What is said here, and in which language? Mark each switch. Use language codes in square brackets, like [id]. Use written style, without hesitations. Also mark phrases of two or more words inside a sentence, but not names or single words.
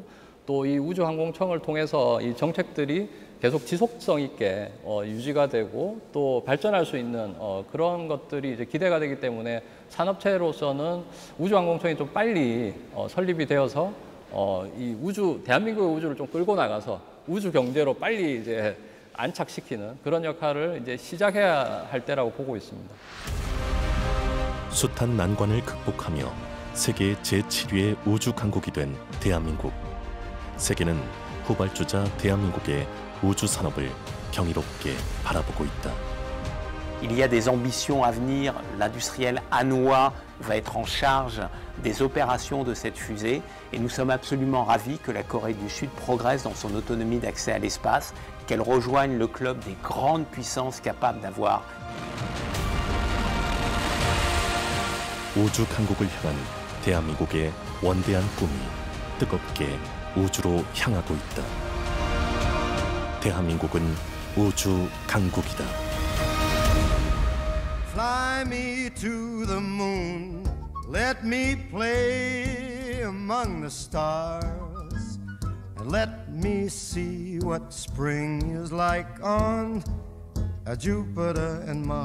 [ko] 또 이 우주항공청을 통해서 이 정책들이 계속 지속성 있게 유지가 되고 또 발전할 수 있는 그런 것들이 이제 기대가 되기 때문에 산업체로서는 우주항공청이 좀 빨리 설립이 되어서 이 대한민국의 우주를 좀 끌고 나가서 우주 경제로 빨리 이제 안착시키는 그런 역할을 이제 시작해야 할 때라고 보고 있습니다. 숱한 난관을 극복하며 세계 제7위의 우주 강국이 된 대한민국. 세계는 후발주자 대한민국의 우주 산업을 경이롭게 바라보고 있다. [fr] Il y a des ambitions à venir. L'industriel hannois va être en charge des opérations de cette fusée et nous sommes absolument ravis que la Corée du Sud progresse dans son autonomie d'accès à l'espace, qu'elle rejoigne le club des grandes puissances capables d'avoir [ko] 우주 강국을 향한 대한민국의 원대한 꿈이 뜨겁게 우주로 향하고 있다. 대한민국은 우주 강국이다. [en] Fly me to the moon, let me play among the stars, and let me see what spring is like on Jupiter and Mars.